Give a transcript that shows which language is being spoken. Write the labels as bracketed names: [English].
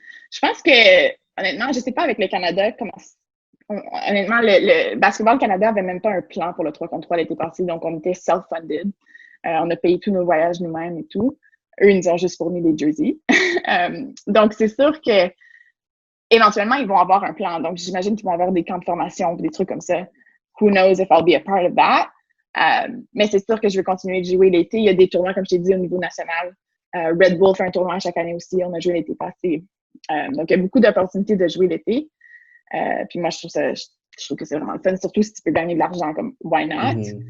[French] Je pense que, honnêtement, je sais pas avec le Canada comment. Honnêtement, le Basketball Canada avait même pas un plan pour le 3 contre 3 l'été passé, donc on était self-funded. On a payé tous nos voyages nous-mêmes et tout. Eux, ils nous ont juste fourni des jerseys. Donc, c'est sûr que éventuellement, ils vont avoir un plan. Donc, j'imagine qu'ils vont avoir des camps de formation, des trucs comme ça. [English] Who knows if I'll be a part of that? [French] Mais c'est sûr que je vais continuer de jouer l'été. Il y a des tournois, comme je t'ai dit, au niveau national. Red Bull fait un tournoi chaque année aussi. On a joué l'été passé. Donc, il y a beaucoup d'opportunités de jouer l'été. Puis moi, je trouve que c'est vraiment fun, surtout si tu peux gagner de l'argent, comme [English] why not?